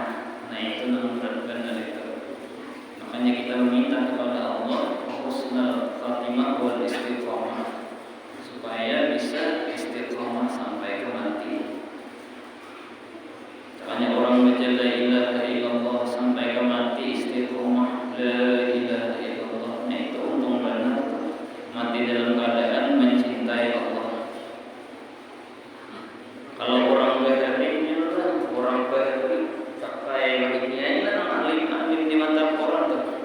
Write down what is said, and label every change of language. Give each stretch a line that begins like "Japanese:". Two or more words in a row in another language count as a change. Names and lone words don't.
Indonesian: Nah itu yang benar-benar itu. Makanya kita meminta kepada Allah
Arabic: حسن الخاتمة والاستقامة,
Indonesian: supaya bisa istiqomah sampai ke mati. Banyak orang baca
Arabic: لا إله إلا الله
Indonesian: sampai ke mati istiqomah
Arabic: لا إله إلا الله.
Indonesian: Nah itu untung benar mati dalam keadaan mencintai Allah. Kalau orang berharinya orang berhari sampai bagiannya alim-alim di mata orang tuh.